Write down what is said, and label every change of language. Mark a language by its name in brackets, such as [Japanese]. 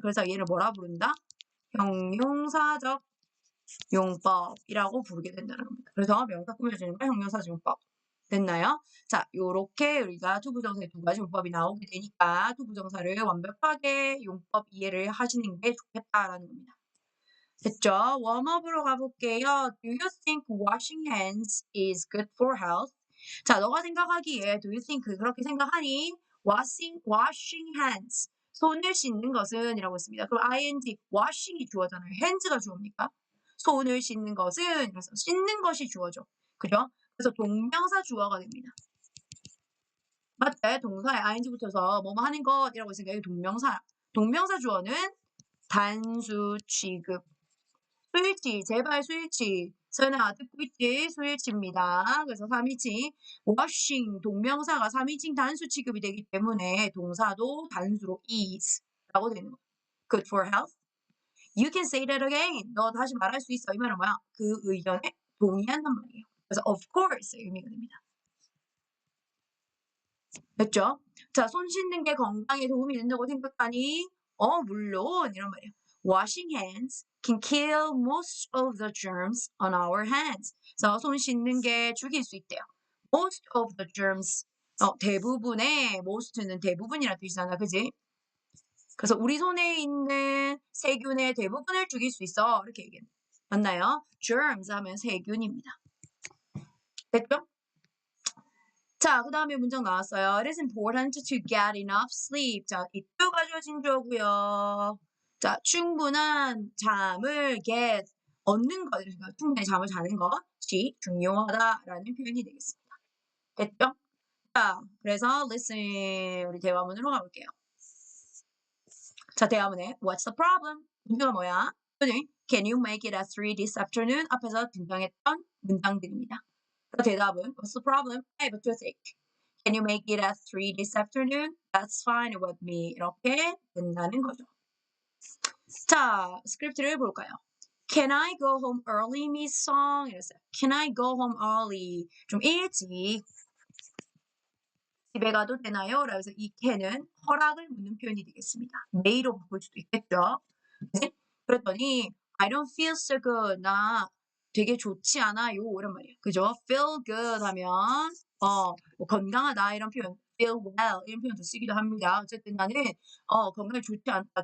[Korean] 그래서 얘를 뭐라 부른다? 형용사적 용법이라고 부르게 된다는 겁니다. 그래서 명사 꾸며주는 거 형용사적 용법. 됐나요? 자, 요렇게 우리가 투부정사의 두 가지 용법이 나오게 되니까 투부정사를 완벽하게 용법 이해를 하시는 게 좋겠다라는 겁니다. 됐죠? 웜업으로 가볼게요. [English] Do you think washing hands is good for health? [Korean] 자, 너가 생각하기에 [English] do you think [Korean] 그렇게 생각하니? [English] washing hands [Korean] 손을 씻는 것은 이라고 했습니다. 그럼 ing washing이 주어잖아요. hands가 주어입니까? 손을 씻는 것은 그래서 씻는 것이 주어죠. 그죠? 그래서 동명사 주어가 됩니다. 맞죠? 동사에 ing 붙여서 뭐뭐 하는 것이라고 했으니까 이게 동명사. 동명사 주어는 단수 취급. 수일치, 제발 수일치. 서연아 듣고 있지? 수일치입니다. 그래서 3인칭. washing 동명사가 3인칭 단수 취급이 되기 때문에 동사도 단수로 is 라고 되는 거예요. [English] Good for health. You can say that again. [Korean] 너 다시 말할 수 있어. 이 말은 뭐야? 그 의견에 동의한단 말이에요. 그래서 [English] of course [Korean] 의미가 됩니다. 됐죠? 자, 손 씻는 게 건강에 도움이 된다고 생각하니? 물론 이런 말이에요. [English] Washing hands can kill most of the germs on our hands. [Korean] 그래서 손 씻는 게 죽일 수 있대요. [English] Most of the germs. [Korean] 대부분의 most는 대부분이라는 뜻이잖아. 그지? 그래서 우리 손에 있는 세균의 대부분을 죽일 수 있어. 이렇게 얘기해요. 맞나요? germs 하면 세균입니다. 됐죠? 자, 그 다음에 문장 나왔어요. [English] It is important to get enough sleep. [Korean] 자, 이또 가져진 주어고요. 자, 충분한 잠을 얻는 것, 그러니까 충분히 잠을 자는 것이 중요하다라는 표현이 되겠습니다. 됐죠? 자, 그래서 listen 우리 대화문으로 가볼게요. 자, 대화문에 [English] What's the problem? [Korean] 문제가 뭐야? [English] 또는 Can you make it at 3 this afternoon? [Korean] 앞에서 등장했던 문장들입니다. [English] 그 대답은 What's the problem? I have a toothache. Can you make it at 3 this afternoon? That's fine with me. [Korean] 이렇게 된다는 거죠. 자, 스크립트를 볼까요? [English] Can I go home early, Miss Song? [Korean] 이랬어요. [English] Can I go home early? [Korean] 좀 일찍 집에 가도 되나요? 라고 해서 이 can은 허락을 묻는 표현이 되겠습니다. may로 바꿀 수도 있겠죠. 그치? 그랬더니 [English] I don't feel so good. [Korean] 나 되게 좋지 않아요. 이런 말이에요. 그죠? feel good 하면 뭐 건강하다 이런 표현 feel well 이런 표현도 쓰기도 합니다. 어쨌든 나는 건강이 좋지 않다.